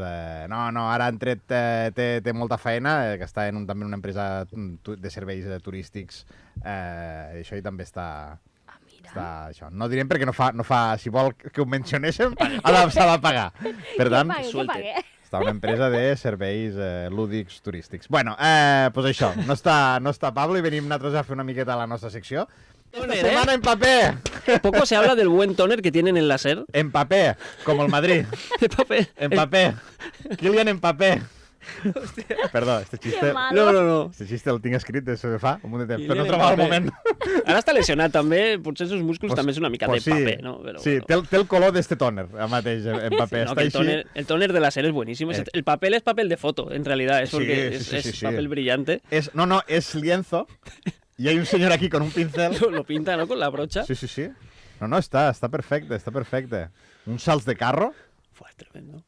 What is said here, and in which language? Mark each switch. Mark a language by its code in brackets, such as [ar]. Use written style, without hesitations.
[ca] ara han tret, té molta feina, que està també en una empresa de serveis turístics, això hi també està... Això. No direm perquè no fa... Si vol que ho mencionéssim, s'ha de pagar. Per tant, està una empresa de serveis lúdics turístics. Bueno, doncs això, no està Pablo i venim nosaltres a fer una miqueta a la nostra secció. [es] Esta semana en papel. Poco se habla del buen toner que tienen en la SER. En papel, como el Madrid. De papel. En papel. Kylian en papel. [ca] Perdó, este xiste... [es] No. [ca] Este xiste el tinc escrit des de fa un munt de temps, però no trobava el moment. Ara està lesionat també, potser els seus músculs també és una mica de paper, no? Però, sí, té el color d'este toner, mateix, en paper. [es] No, el toner de la SER es buenísimo. El papel es papel de foto, en realidad, es porque es papel brillante. No, es lienzo. Y hay un señor aquí con un pincel. Lo pinta, ¿no? Con la brocha. Sí. No, está perfecte. Un salts de carro. Fue tremendo.